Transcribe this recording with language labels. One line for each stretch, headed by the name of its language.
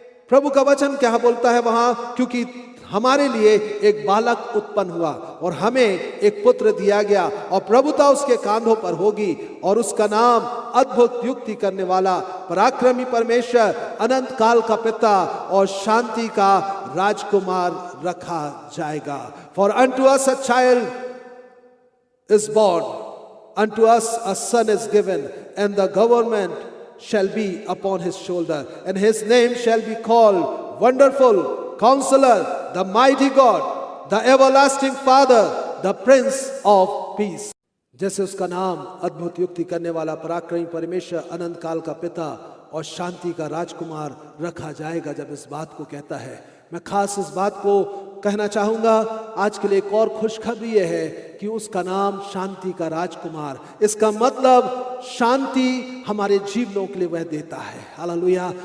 Hindi: प्रभु का वचन क्या बोलता है वहां, क्योंकि हमारे लिए एक बालक उत्पन्न हुआ और हमें एक पुत्र दिया गया और प्रभुता उसके कांधों पर होगी और उसका नाम अद्भुत युक्ति करने वाला, पराक्रमी परमेश्वर, अनंत काल का पिता और शांति का राजकुमार रखा जाएगा।
English: For unto us a child is born, unto us a son is given, and the government shall be upon his shoulder, and his name shall be called Wonderful Counselor, the Mighty God, the Everlasting Father, the Prince of Peace।
Hindi: जैसे उसका नाम अद्भुत युक्ति करने वाला, पराक्रमी परमेश्वर, अनंत काल का पिता और शांति का राजकुमार रखा जाएगा। जब इस बात को कहता है, मैं खास इस बात को कहना चाहूंगा आज के लिए एक और खुशखबरी यह है कि उसका नाम शांति का राजकुमार, इसका मतलब शांति हमारे जीवनों के लिए वह देता है। हालेलुया।